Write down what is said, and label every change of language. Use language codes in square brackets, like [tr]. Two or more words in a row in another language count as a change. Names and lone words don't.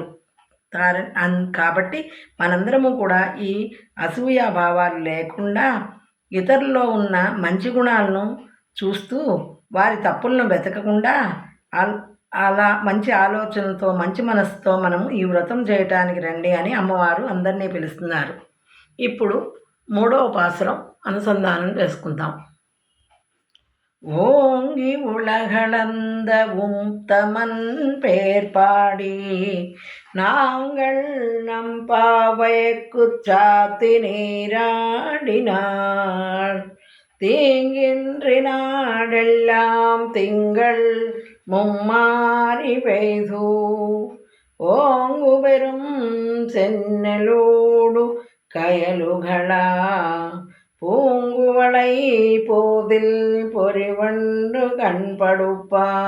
[te] కాబట్టి మనందరము కూడా ఈ అసూయ భావాలు లేకుండా ఇతరుల్లో ఉన్న మంచి గుణాలను చూస్తూ వారి తప్పులను వెతకకుండా అలా మంచి ఆలోచనతో, మంచి మనసుతో మనము ఈ వ్రతం చేయటానికి రండి అని అమ్మవారు అందరినీ పిలుస్తున్నారు. ఇప్పుడు 3వ పాసురం అనుసంధానం చేసుకుందాం. [ta] ஓங்கி உலகளந்த தமன் பேர்பாடி நாங்கள் நம் பாவைக்கு சாத்தி நீராடினாள் தீங்கின்றி நாடெல்லாம் திங்கள் மும்மாறி பெய்து ஓங்கு பெரும் சென்னலோடு கயலுகளா பூங்குவளை போதில் பொறிவண்டு கண்படுப்பா